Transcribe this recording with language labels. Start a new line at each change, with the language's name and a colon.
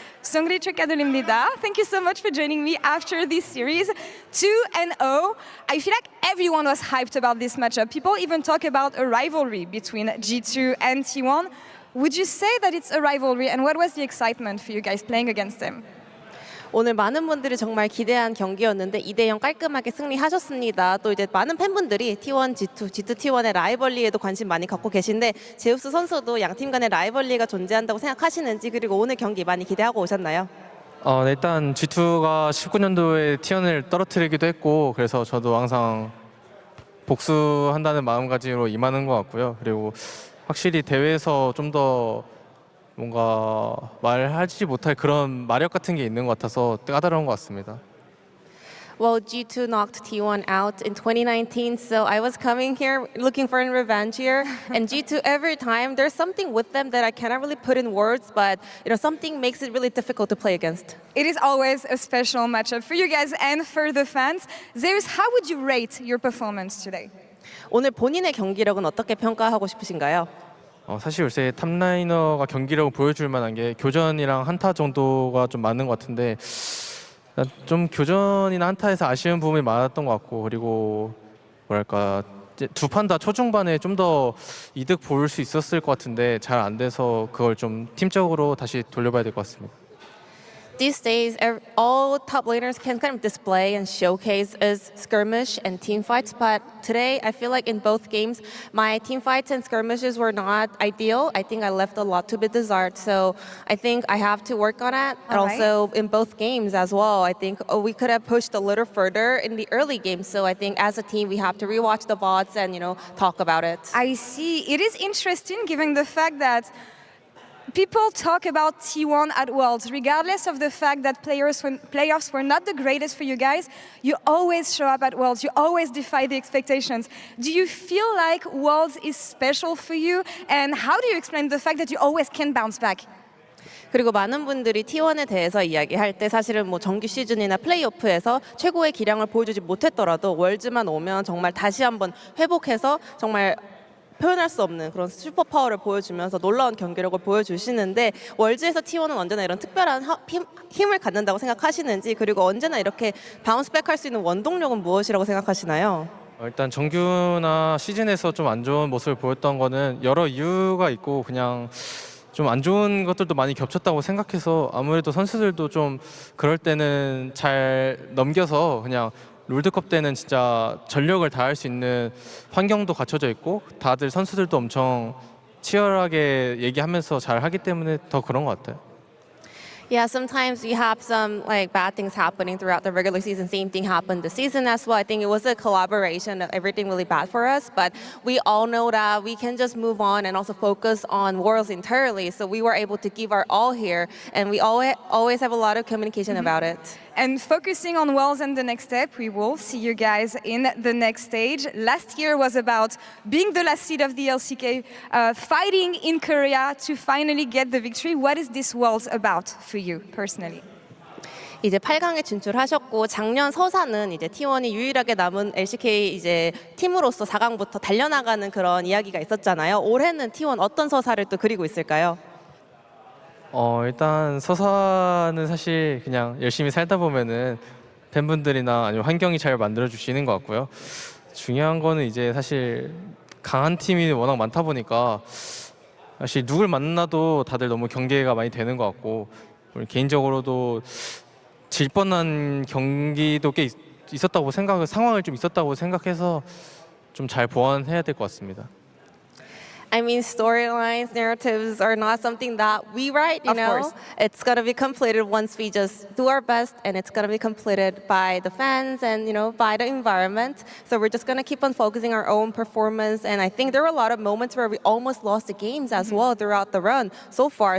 English: Songri
Korean: 축하드립니다.
English: Thank you so much for joining me after this series. 2-0. I feel like everyone was hyped about this matchup. People even talk about a rivalry between G2 and T1. Would you say that it's a rivalry, and what was the excitement for you guys playing against them?
Korean: 오늘 많은 분들이 정말 기대한 경기였는데 2대0 깔끔하게 승리하셨습니다. 또 이제 많은 팬분들이 T1, G2, G2, T1의 라이벌리에도 관심 많이 갖고 계신데 제우스 선수도 양 팀 간의 라이벌리가 존재한다고 생각하시는지 그리고 오늘 경기 많이 기대하고 오셨나요? 네, 일단 G2가 19년도에 T1을 떨어뜨리기도 했고 그래서 저도 항상 복수한다는 마음가짐으로 임하는 것 같고요. 그리고 확실히 대회에서 좀 더 뭔가 말하지 못할 그런 마력 같은 게 있는 것 같아서 까다로운 것 같습니다.
English: Well, G2 knocked T1 out in 2019, so I was coming here looking for a revenge here. And G2, every time, there's something with them that I cannot really put in words, but something makes it really difficult to play against. It is always a special matchup for you guys and for the fans. ZEUS, how would you rate your performance today?
Korean: 오늘 본인의 경기력은 어떻게 평가하고 싶으신가요? 사실 요새 탑라이너가 경기력을 보여줄 만한 게 교전이랑 한타 정도가 좀 많은 것 같은데 좀 교전이나 한타에서 아쉬운 부분이 많았던 것 같고 그리고 뭐랄까 두 판 다 초중반에 좀 더 이득 볼 수 있었을 것 같은데 잘 안 돼서 그걸 좀 팀적으로 다시 돌려봐야 될 것 같습니다.
English: These days, all top laners can kind of display and showcase as skirmish and team fights, but today I feel like in both games, my team fights and skirmishes were not ideal. I think I left a lot to be desired, so I think I have to work on it. And also in both games as well, I think we could have pushed a little further in the early games, so I think as a team we have to rewatch the VODs and talk about it. I see. It is interesting given the fact that people talk about T1 at Worlds, regardless of the fact that playoffs were not the greatest for you guys. You always show up at Worlds. You always defy the expectations. Do you feel like Worlds is special for you? And how do you explain the fact that you always can bounce back?
Korean: 그리고 많은 분들이 T1에 대해서 이야기할 때 사실은 뭐 정규 시즌이나 플레이오프에서 최고의 기량을 보여주지 못했더라도 월즈만 오면 정말 다시 한번 회복해서 정말 표현할 수 없는 그런 슈퍼파워를 보여주면서 놀라운 경기력을 보여주시는데 월즈에서 T1은 언제나 이런 특별한 힘을 갖는다고 생각하시는지 그리고 언제나 이렇게 바운스백 할 수 있는 원동력은 무엇이라고 생각하시나요? 일단 정규나 시즌에서 좀 안 좋은 모습을 보였던 거는 여러 이유가 있고 그냥 좀 안 좋은 것들도 많이 겹쳤다고 생각해서 아무래도 선수들도 좀 그럴 때는 잘 넘겨서 그냥 롤드컵 때는 진짜 전력을 다할 수 있는 환경도 갖춰져 있고 다들 선수들도 엄청 치열하게 얘기하면서 잘 하기 때문에 더 그런 것 같아요.
English: Yeah, sometimes we have some bad things happening throughout the regular season. Same thing happened this season as well. I think it was a collaboration of everything really bad for us, but we all know that we can just move on and also focus on Worlds entirely. So we were able to give our all here, and we always have a lot of communication about it. And focusing on Worlds and the next step, we will see you guys in the next stage. Last year was about being the last seed of the LCK, fighting in Korea to finally get the victory. What is this Worlds about for you personally?
Korean: 이제 8강에 진출하셨고 작년 서사는 이제 T1이 유일하게 남은 LCK 이제 팀으로서 4강부터 달려나가는 그런 이야기가 있었잖아요. 올해는 T1 어떤 서사를 또 그리고 있을까요? 일단 서사는 사실 그냥 열심히 살다 보면은 팬분들이나 아니면 환경이 잘 만들어 주시는 것 같고요. 중요한 거는 이제 사실 강한 팀이 워낙 많다 보니까 사실 누굴 만나도 다들 너무 경계가 많이 되는 것 같고 개인적으로도 질 뻔한 경기도 꽤 있었다고 상황을 좀 있었다고 생각해서 좀 잘 보완해야 될 것 같습니다.
English: I mean, storylines, narratives are not something that we write, you know. Course. It's going to be completed once we just do our best, and it's going to be completed by the fans and, by the environment. So we're just going to keep on focusing our own performance. And I think there were a lot of moments where we almost lost the games as well throughout the run so far.